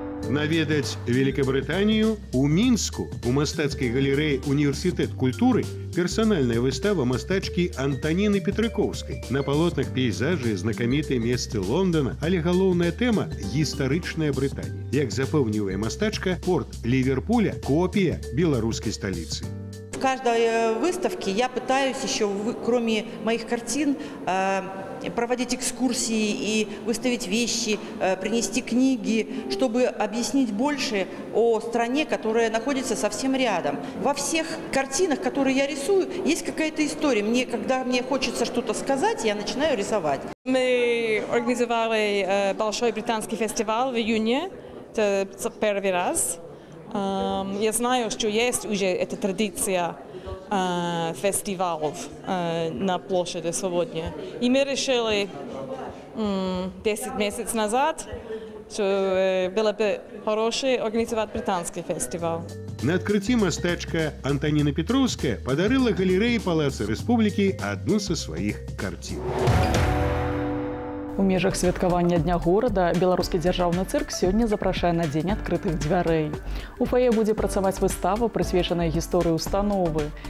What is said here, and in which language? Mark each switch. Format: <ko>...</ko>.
<be>Наведаць Великабрытанію у Мінску у мастацкай галерэі «Універсітэт культуры» персанальная выстава мастачкі Антаніны Петрыкоўскай. На палотнах пейзажы знакамітыя месцы Лондона, але галоўная тэма – гістарычная Брытанія. Як запэўнівае мастачка, порт Ливерпуля – копія беларускай сталіцы.</be> <ru>В каждой выставке я пытаюсь еще, кроме моих картин, проводить экскурсии и выставить вещи, принести книги, чтобы объяснить больше о стране, которая находится совсем рядом. Во всех картинах, которые я рисую, есть какая-то история. Когда мне хочется что-то сказать, я начинаю рисовать. Мы организовали большой британский фестиваль в июне, это первый раз. Я знаю, что есть уже эта традиция фестивалов на площади Свободня. И мы решили 10 месяцев назад, что было бы хорошее организовать британский фестиваль.</ru> <be>На адкрыцці мастачка Антаніна Петроўская падарыла галерэі Палаца Рэспублікі адну са сваіх карцін. У межах святкавання Дня горада беларускі дзяржаўны цырк сёння запрашае на дзень адкрытых дзвярэй. У фае будзе працаваць выстава, прысвечаная гісторыі установы.</be>